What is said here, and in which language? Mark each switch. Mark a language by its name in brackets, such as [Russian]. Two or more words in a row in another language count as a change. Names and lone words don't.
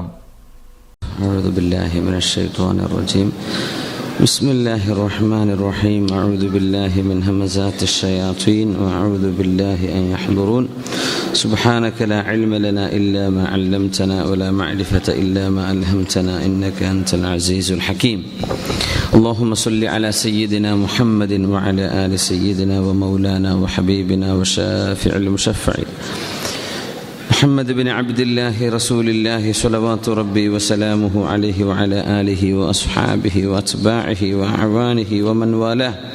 [Arabic] أعوذ بالله من الشيطان الرجيم. بسم الله الرحمن الرحيم. أعوذ بالله من همزات الشياطين وأعوذ بالله أن يحضرون. سبحانك لا علم لنا إلا ما علمتنا ولا معرفة إلا ما ألهمتنا إنك أنت العزيز الحكيم. اللهم صل على سيدنا محمد وعلى آل سيدنا ومولانا وحبيبنا وشافع المشفع محمد بن عبد الله رسول الله صلوات ربي وسلامه عليه وعلى آله وأصحابه وأتباعه وأعوانه ومن والاه.